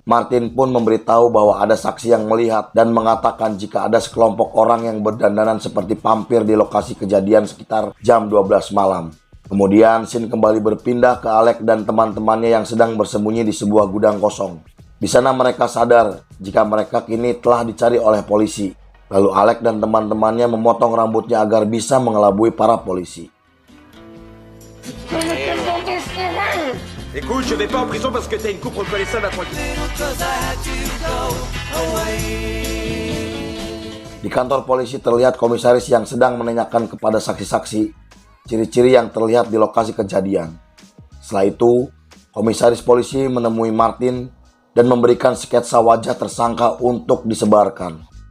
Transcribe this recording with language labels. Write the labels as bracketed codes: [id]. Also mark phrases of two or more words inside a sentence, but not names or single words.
[id] Martin pun memberitahu bahwa ada saksi yang melihat dan mengatakan jika ada sekelompok orang yang berdandanan seperti vampir di lokasi kejadian sekitar jam 12 malam. Kemudian scene kembali berpindah ke Alex dan teman-temannya yang sedang bersembunyi di sebuah gudang kosong. Di sana mereka sadar jika mereka kini telah dicari oleh polisi. Lalu Alex dan teman-temannya memotong rambutnya agar bisa mengelabui para polisi. [fr] Écoute, je vais pas en prison parce que t'as une coupe reconnaissable à 3 [id] Di kantor polisi terlihat komisaris yang sedang menanyakan kepada saksi-saksi ciri-ciri yang terlihat di lokasi kejadian. Setelah itu, komisaris polisi menemui Martin dan memberikan sketsa wajah tersangka untuk disebarkan.